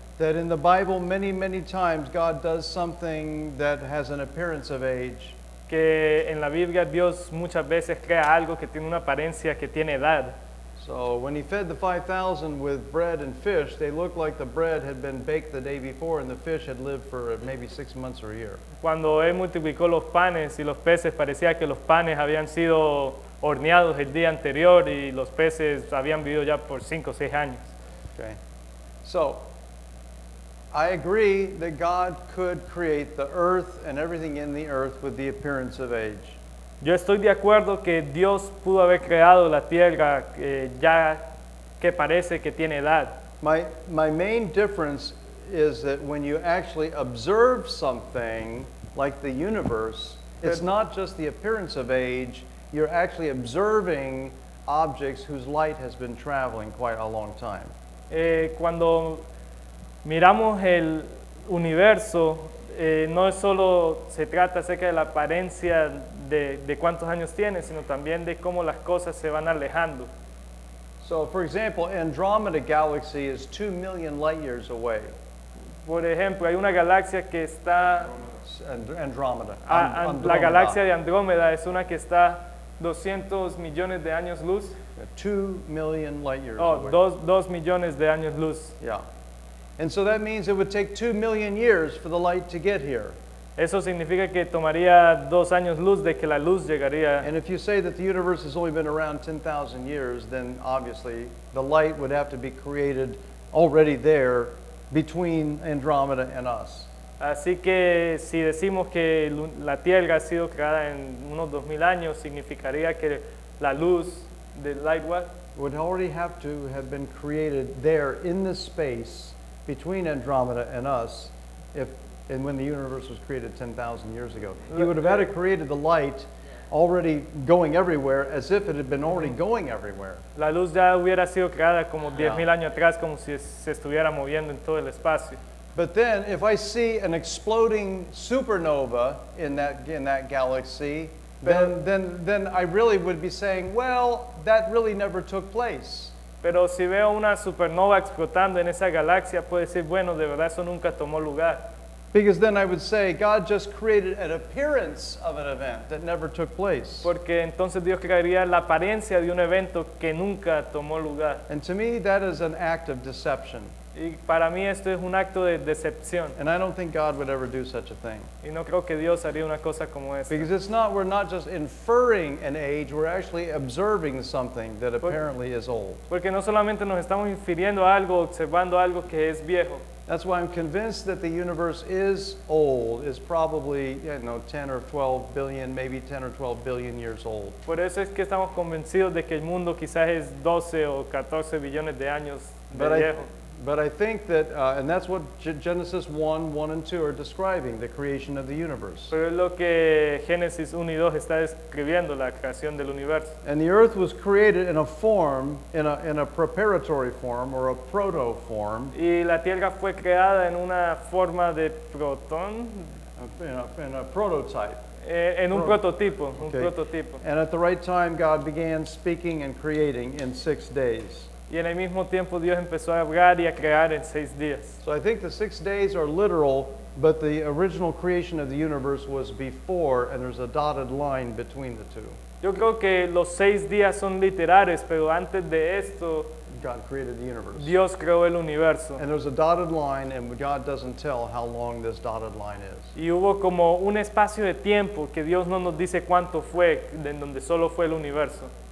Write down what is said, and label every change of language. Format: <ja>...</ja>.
<en>That in the Bible, many times God does something that has an appearance of age.</en> <es>Que en la Biblia Dios muchas veces crea algo que tiene una apariencia que tiene edad.</es> <en>So when He fed the 5,000 with bread and fish, they looked like the bread had been baked the day before, and the fish had lived for maybe 6 months or a year.</en> <es>Cuando Él multiplicó los panes y los peces, parecía que los panes habían sido horneados el día anterior y los peces habían vivido ya por 5 o 6 años.</es> <en>Okay, so I agree that God could create the earth and everything in the earth with the appearance of age.</en> <es>Yo estoy de acuerdo que Dios pudo haber creado la tierra ya que parece que tiene edad.</es> <en>My main difference is that when you actually observe something like the universe, it's not just the appearance of age, you're actually observing objects whose light has been traveling quite a long time.</en> <es>Cuando miramos el universo, no solo se trata acerca de la apariencia de cuántos años tiene, sino también de cómo las cosas se van alejando.</es> <en>So, for example, Andromeda galaxy is 2 million light years away.</en> <es>Por ejemplo, hay una galaxia que está,</es> <en>Andromeda.</en> <es>la</es> <en>Andromeda.</en> <es>galaxia de Andrómeda es una que está 200 millones de años luz,</es> <en>2 million light years oh,</en> <es>2 millones de años luz.</es> <en>Yeah. And so that means it would take 2 million years for the light to get here.</en> <es>Eso significa que tomaría 2 años luz de que la luz llegaría.</es> <en>And if you say that the universe has only been around 10,000 years, then obviously the light would have to be created already there between Andromeda and us.</en> <es>Así que si decimos que la Tierra ha sido creada en unos 2000 años, significaría que la luz del</es> <en>light what? Would already have to have been created there in this space between Andromeda and us and when the universe was created 10,000 years ago. He would have had to created the light already going everywhere as if it had been already going everywhere.</en> <es>La luz ya hubiera sido creada como 10,000</es> <en>Yeah.</en> <es>años atrás, como si se estuviera moviendo en todo el espacio.</es> <en>But then if I see an exploding supernova in that galaxy, then I really would be saying, well, that really never took place.</en> <es>Pero si veo una supernova explotando en esa galaxia, puedo decir, bueno, de verdad eso nunca tomó lugar.</es> <en>Because then I would say God just created an appearance of an event that never took place.</en> <es>Porque entonces Dios crearía la apariencia de un evento que nunca tomó lugar.</es> <en>And to me, that is an act of deception.</en> <es>Y para mí esto es un acto de decepción.</es> <en>And I don't think God would ever do such a thing.</en> <es>Y no creo que Dios haría una cosa como esta.</es> <en>Because we're not just inferring an age, we're actually observing something that apparently is old.</en> <es>Porque no solamente nos estamos infiriendo algo, observando algo que es viejo.</es> <en>That's why I'm convinced that the universe is old, is probably, 10 or 12 billion, maybe 10 or 12 billion years old.</en> <es>Por eso es que estamos convencidos de que el mundo quizás es 12 o 14 billones de años de viejo.</es> <en>But I think that, and that's what Genesis 1 and 2 are describing, the creation of the universe.</en> <es>Pero es lo que Génesis 1 y 2 está describiendo, la creación del universo.</es> <en>And the earth was created in a form, in a preparatory form or a proto form,</en> <es>Y la tierra fue creada en una forma de protón,</es> <en>in a prototype.</en> <es>en un prototipo, un</es> <en>Okay.</en> <es>prototipo.</es> <en>And at the right time, God began speaking and creating in 6 days.</en> <es>Y en el mismo tiempo Dios empezó a hablar y a crear en 6 días.</es> <en>So I think the 6 days are literal, but the original creation of the universe was before, and there's a dotted line between the two.</en> <es>Yo creo que los 6 días son literales, pero antes de esto</es> <en>God created the universe.</en> <es>Dios creó el universo.</es> <en>And there's a dotted line, and God doesn't tell how long this dotted line is.</en> <es>Y hubo como un espacio de tiempo que Dios no nos dice cuánto fue, en donde solo fue el universo.</es>